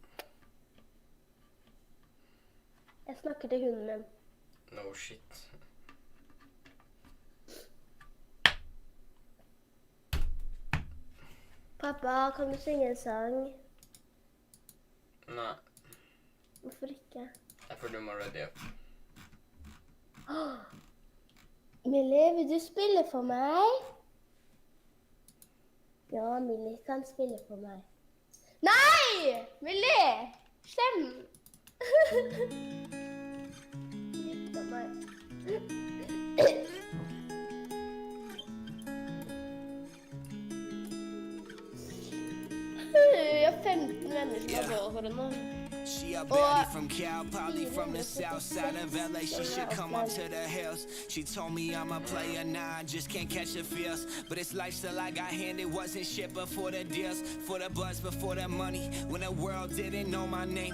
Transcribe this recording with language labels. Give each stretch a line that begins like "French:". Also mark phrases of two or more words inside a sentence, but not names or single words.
Norwegian: Jeg snakker til hunden min.
English: No shit.
Norwegian: Pappa, kan du synge en sang? Nei, Hvorfor ikke? jeg får du må
English: ready up.
Norwegian: Millie, vil du spille for meg? Ja, Millie kan spille for meg. Nei! Millie! Slem! Gitt av meg. Jeg har 15 venner som har gått for henne.
English: She a baddie from Cal, probably from the south side of LA. She should come up to the hills. She told me I'm a player now, I just can't catch the feels. But it's lifestyle I got handed, wasn't shit before the deals. For the buzz, before the money, when the world didn't know my name.